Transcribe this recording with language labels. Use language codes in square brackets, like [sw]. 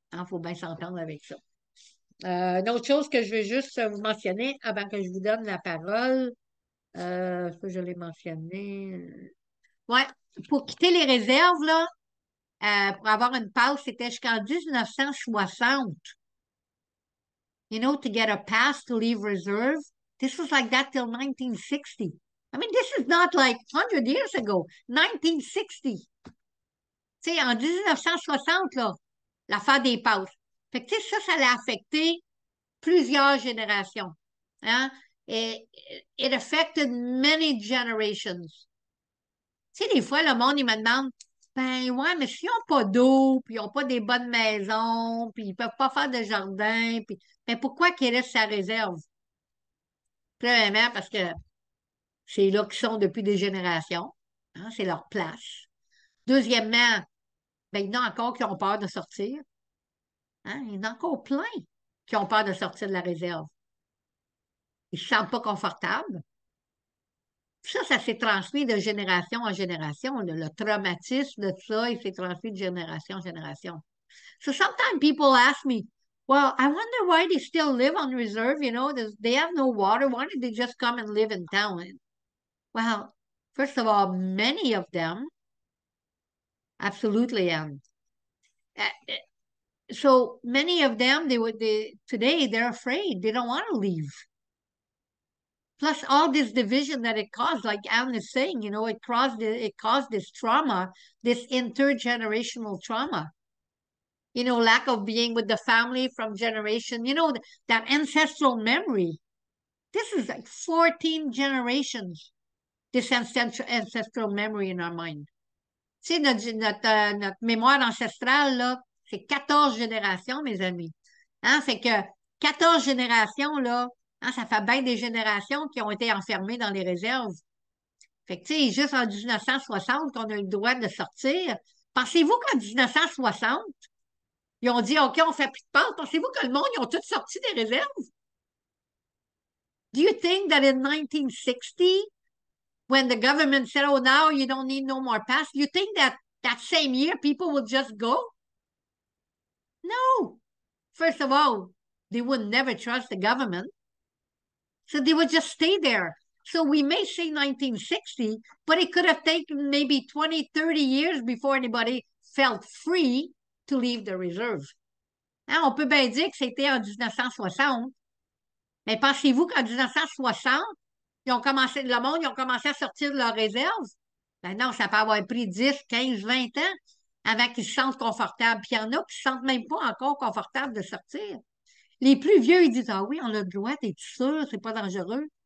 [fr] Il faut bien s'entendre avec ça. Une autre chose que je veux juste vous mentionner avant que je vous donne la parole, ça je l'ai mentionné. Ouais, pour quitter les réserves, là, pour avoir une passe, c'était jusqu'en 1960. [en] To get a pass to leave reserve, this was like that till 1960. I mean, this is not like 100 years ago. 1960. [fr] Tu sais, en 1960, là, l'affaire des passes. Fait que, tu sais, ça l'a affecté plusieurs générations. Hein? [en] Et it affected many generations. [fr] Tu sais, des fois, le monde, il me demande, ben ouais, mais s'ils n'ont pas d'eau, puis ils n'ont pas des bonnes maisons, puis ils ne peuvent pas faire de jardin, puis mais pourquoi qu'ils restent sa réserve? Premièrement, parce que c'est là qu'ils sont depuis des générations. Hein, c'est leur place. Deuxièmement, ben, il y en a encore qui ont peur de sortir. Hein, il y en a encore plein qui ont peur de sortir de la réserve. Ils ne se sentent pas confortables. Ça s'est transmis de génération en génération. Le traumatisme de ça, il s'est transmis de génération en génération. [en] So sometimes people ask me, well, I wonder why they still live on reserve, you know, they have no water. Why don't they just come and live in town? Well, first of all, many of them absolutely so many of them today they're afraid. They don't want to leave. Plus all this division that it caused, like Anne is saying, you know, it caused this trauma, this intergenerational trauma. You know, lack of being with the family from generation, you know, that ancestral memory. This is like 14 generations, this ancestral memory in our mind. [fr] Tu sais, notre mémoire ancestrale, là, c'est 14 générations, mes amis. Hein? Fait que 14 générations, là, hein, ça fait bien des générations qui ont été enfermées dans les réserves. Fait que, tu sais, juste en 1960 qu'on a eu le droit de sortir. Pensez-vous qu'en 1960, ils ont dit, OK, on fait plus de pause. Pensez-vous que le monde, ils ont tous sorti des réserves? [en] Do you think that in 1960, when the government said, oh, now you don't need no more pass, you think that that same year people would just go? No. First of all, they would never trust the government. So they would just stay there. So we may say 1960, but it could have taken maybe 20, 30 years before anybody felt free to leave the reserve. [fr] Hein, on peut bien dire que c'était en 1960, mais pensez-vous qu'en 1960, le monde, ils ont commencé à sortir de leurs réserves? Ben non, ça peut avoir pris 10, 15, 20 ans avant qu'ils se sentent confortables. Puis il y en a qui ne se sentent même pas encore confortables de sortir. Les plus vieux, ils disent, ah oui, on a le droit, t'es sûr, c'est pas dangereux.